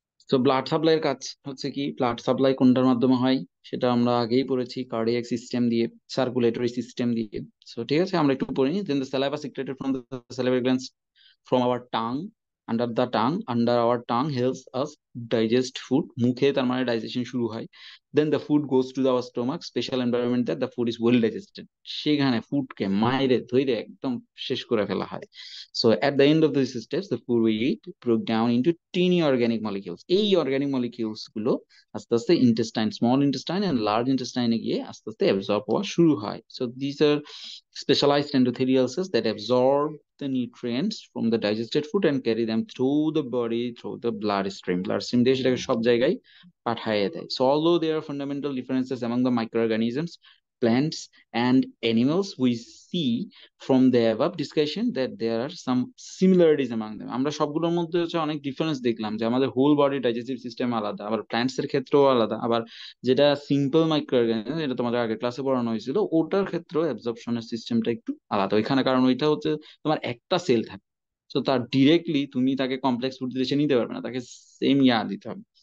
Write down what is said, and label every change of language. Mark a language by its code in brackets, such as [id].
[bn] তো ব্লাড সাপ্লাইয়ের কাজ হচ্ছে কি, ব্লাড সাপ্লাই কোনটার মাধ্যমে হয় সেটা আমরা আগেই পড়েছি, কার্ডিয়াক সিস্টেম দিয়ে, সার্কুলেটরি সিস্টেম দিয়ে। তো ঠিক আছে, আমরা একটু পড়ে নিই। [en] then the saliva secreted from the salivary glands from our tongue, under our tongue helps us digest food, [bn] মুখে তার মানে ডাইজেশন শুরু হয়। [en] Then the food goes to our stomach, special environment that the food is well digested, [bn] সেখানে ফুডকে মাইরে ধইরে একদম শেষ করে ফেলা হয়। [en] So at the end of this steps, the food we eat broke down into teeny organic molecules, [bn] এই organic molecules গুলো আস্তে আস্তে intestine, small intestine and large ইন্টেস্টাইনে গিয়ে আস্তে আস্তে অ্যাবজর্ব হওয়া শুরু হয়। [en] So these are specialized endothelial cells that absorb the nutrients from the digested food and carry them through the body through the bloodstream, [bn] দিয়ে সেটাকে সব জায়গায় পাঠিয়ে দেয়। [en] So although there are fundamental differences among the microorganisms, plants and animals, we see from the above discussion that there are some similarities among them. [bn] আমরা সবগুলোর মধ্যে হচ্ছে অনেক ডিফারেন্স দেখলাম, যে আমাদের হোল বডি ডাইজেস্টিভ সিস্টেম আলাদা, আবার প্ল্যান্টস এর ক্ষেত্রেও আলাদা, আবার যেটা সিম্পল মাইক্রো অর্গানিজম, এটা তোমাদের আগে ক্লাসে পড়ানো হয়েছিল, ওটার ক্ষেত্রেও অ্যাবজর্পশনের সিস্টেমটা একটু আলাদা ওইখানে, কারণ ওইটা হচ্ছে তোমার একটা সেল থাকে। তো তার ডিরেক্টলি তুমি তাকে কমপ্লেক্স ফুড দিতে সে নিতে পারবে না, তাকে সেম ইয়া দিতে হবে,